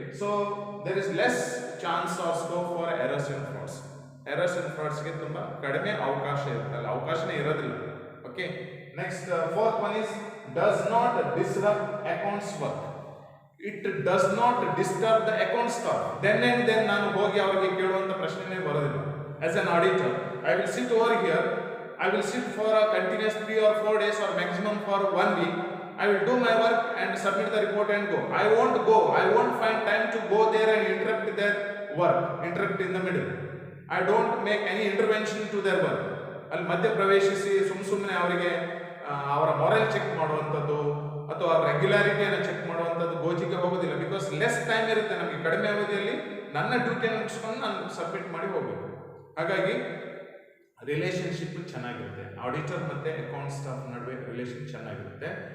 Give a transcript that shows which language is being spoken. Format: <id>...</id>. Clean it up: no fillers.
<en>So there is less chance or scope for errors and frauds.</en> <kn>Errors and frauds ಗೆ ತುಂಬಾ ಕಡಿಮೆ ಅವಕಾಶ ಇರುತ್ತೆ, ಅಲ್ಲಿ ಅವಕಾಶನೇ ಇರೋದಿಲ್ಲ.</kn> <en>Okay, next fourth one is does not disrupt accounts work. It does not disturb the account staff.</en> <kn>Then ನಾನು ಹೋಗಿ ಅವರಿಗೆ ಕೇಳುವಂತ ಪ್ರಶ್ನೆನೇ ಬರೋದಿಲ್ಲ.</kn> <en>As an auditor, I will sit over here, I will sit for a continuous 3 or 4 days or maximum for 1 week. I will do my work and submit the report and go. I won't find time to go there and interrupt their work, interrupt in the middle. I don't make any intervention to their work.</en> <kn>ಅಲ್ಲಿ ಮಧ್ಯ ಪ್ರವೇಶಿಸಿ ಸುಮ್ಮನೆ ಅವರಿಗೆ ಅವರ moral check ಮಾಡುವಂಥದ್ದು ಅಥವಾ ರೆಗ್ಯುಲಾರಿಟಿಯನ್ನು check ಮಾಡುವಂಥದ್ದು ಗೋಜಿಗೆ ಹೋಗೋದಿಲ್ಲ.</kn> <en>because less time</en> <kn>ಇರುತ್ತೆ ನಮಗೆ, ಕಡಿಮೆ ಅವಧಿಯಲ್ಲಿ ನನ್ನ ಡ್ಯೂಟಿಯನ್ನು ಮುಗಿಸ್ಕೊಂಡು ನಾನು ಸಬ್ಮಿಟ್ ಮಾಡಿ ಹೋಗಬೇಕು. ಹಾಗಾಗಿ ರಿಲೇಶನ್ಶಿಪ್ ಚೆನ್ನಾಗಿರುತ್ತೆ, ಆಡಿಟರ್ ಮತ್ತೆ ಅಕೌಂಟ್ ಸ್ಟಾಫ್ ನಡುವೆ ರಿಲೇಶನ್ ಚೆನ್ನಾಗಿರುತ್ತೆ.</kn>